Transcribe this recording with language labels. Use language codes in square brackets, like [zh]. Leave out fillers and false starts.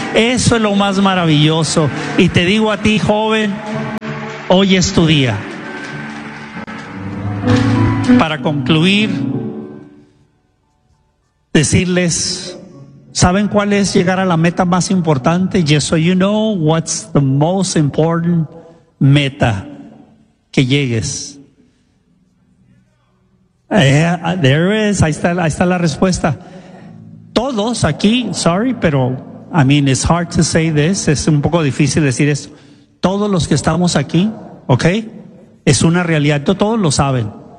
[es] Eso es lo más maravilloso. Y te digo a ti, joven, hoy es tu día. Para concluir, decirles, ¿saben cuál es llegar a la meta más importante? [en] Just so you know, what's the most important meta? [es] Que llegues. [en] There is, [es] ahí está la respuesta. Todos aquí, sorry, pero [en] I mean, it's hard to say this, [es] es un poco difícil decir esto. Todos los que estamos aquí, ¿ok? Es una realidad, todos lo saben.